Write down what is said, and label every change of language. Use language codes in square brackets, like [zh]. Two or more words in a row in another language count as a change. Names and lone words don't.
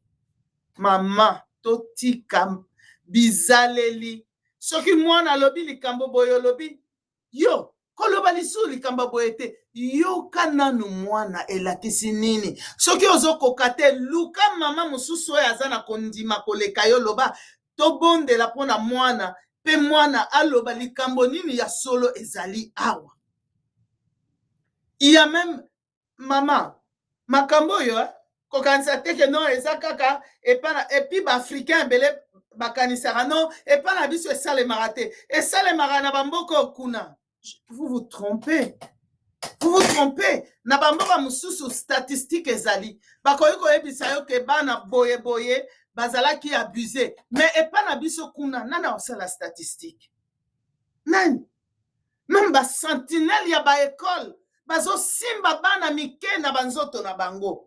[ln] Mama totika bizaleli soki mwana alobi likambo boye olobi yo koloba lisusu likambo boye te yoka nanu mwana elakisi nini soki ozokoka te luka mama mosusu oyo aza na kondima koleka yo loba tobondela mpona mwana pe mwana aloba likambo nini ya solo ezali awa. [fr] Il y a même [ln] maman makambo oyo kokanisa te ke non eza kaka epi baafricain ebele bakanisaka non epa na biso esalemaka te esalemaka na bamboka kuna. [fr] Vous vous trompez. Vous vous trompez. [ln] Na bamboka mosusu statistique ezali bakoki koyebisa yo ke bana boye boye bazalaki abusé mais epa na biso kuna nana osala statistique nani même basentinelle ya baekole bazo simba bana mike na banzoto na bango.